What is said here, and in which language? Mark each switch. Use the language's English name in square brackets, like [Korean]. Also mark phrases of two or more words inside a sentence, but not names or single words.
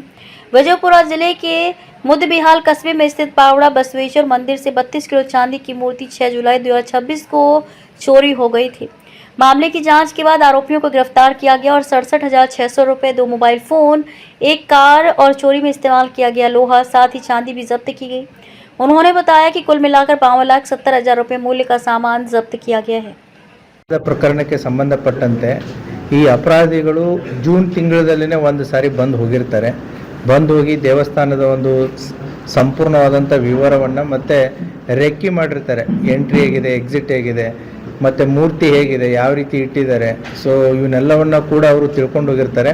[Hindi] विजयपुरा जिले के मुदबिहाल कस्बे में स्थित पावड़ा बसवेश्वर मंदिर से 32 किलो चांदी की मूर्ति 6 जुलाई 2026 को चोरी हो गई थी। मामले की जांच के बाद आरोपियों को गिरफ्तार किया गया और 67,600 रुपये, 2 मोबाइल फोन, एक कार और चोरी में इस्तेमाल किया गया लोहा, साथ ही चांदी भी जब्त की गई। उन्होंने बताया कि कुल मिलाकर 52,70,000 रुपये मूल्य का सामान जब्त किया गया है। [Kannada] ಪ್ರಕರಣಕ್ಕೆ ಸಂಬಂಧಪಟ್ಟಂತೆ ಈ ಅಪರಾಧಿಗಳು ಜೂನ್ ತಿಂಗಳಲ್ಲೇ ಒಂದು ಸಾರಿ ಬಂದು ಹೋಗಿ ದೇವಸ್ಥಾನದ ಒಂದು ಸಂಪೂರ್ಣವಾದಂಥ ವಿವರವನ್ನು ಮತ್ತು ರೆಕ್ಕಿ ಮಾಡಿರ್ತಾರೆ. ಎಂಟ್ರಿ ಹೇಗಿದೆ, ಎಕ್ಸಿಟ್ ಹೇಗಿದೆ, ಮತ್ತು ಮೂರ್ತಿ ಹೇಗಿದೆ, ಯಾವ ರೀತಿ ಇಟ್ಟಿದ್ದಾರೆ, ಸೊ ಇವನ್ನೆಲ್ಲವನ್ನು ಕೂಡ ಅವರು ತಿಳ್ಕೊಂಡು ಹೋಗಿರ್ತಾರೆ.